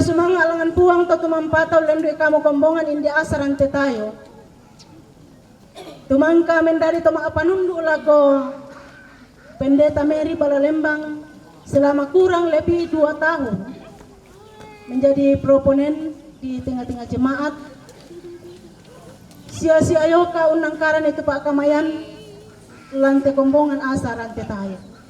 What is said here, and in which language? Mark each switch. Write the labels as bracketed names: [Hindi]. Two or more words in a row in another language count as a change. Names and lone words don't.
[Toraja-Sa'dan] sumanga alangan puang to tumampataw lendui kamu kombongan indi asaran te tayo tumangka mendari to maapanundu lako Pendeta Mary Balalembang [Indonesian] selama kurang lebih 2 tahun menjadi proponen di tengah-tengah jemaat [Toraja-Sa'dan] sia-sia yoka unangkaran itu Pak Kamayan lantai kombongan asaran te tayo